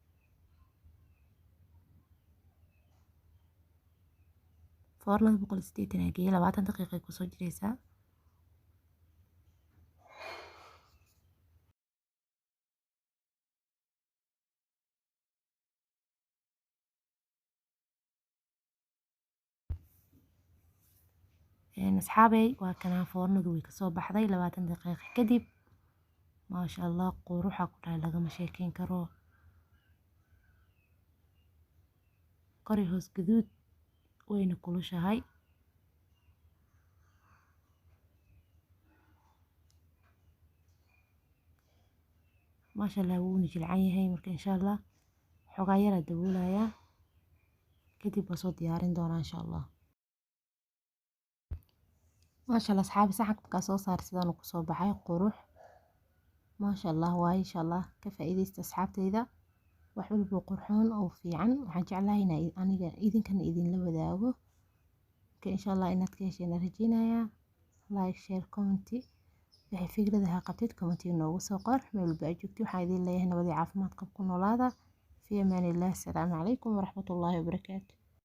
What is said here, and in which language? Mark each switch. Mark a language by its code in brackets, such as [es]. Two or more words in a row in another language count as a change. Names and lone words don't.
[so] foornada 180 aan geeyay 20 daqiiqo ku soo jireysaa asxaabay waa kana foornadu way ka soo baxday 20 daqiiqo kadib [ar] ما شاء الله [so] quruxa ku dhahay laga ma sheekeyn karo kori hoos gaduud wayna kulushahay [ar] ما شاء الله [so] wuu jilcan yahay marka [ar] إن شاء الله [so] xogaa yar daboolaya kadib waa soo diyaarin doonaa [ar] إن شاء الله ما شاء الله [so] asxaabi saxanka ka soo saar sidaan ku soo baxay qurux [ar] ما شاء الله [so] waa [ar] إن شاء الله [so] ka faa'iideysta asxaabteyda wax walba qurxoon oo fiican waxaan jeclahay in aniga idinkana idin la wadaago ka [ar] إن شاء الله [so] inaad ka hesheen rajeynaya [en] like share comment [so] waxay fikradaha qabtid comment inoogu soo qor meel walba aad joogtid waxaan idin leeyahay nabad iyo caafimaad qab ku noolaada [ar] في أمان الله السلام عليكم ورحمة الله وبركاته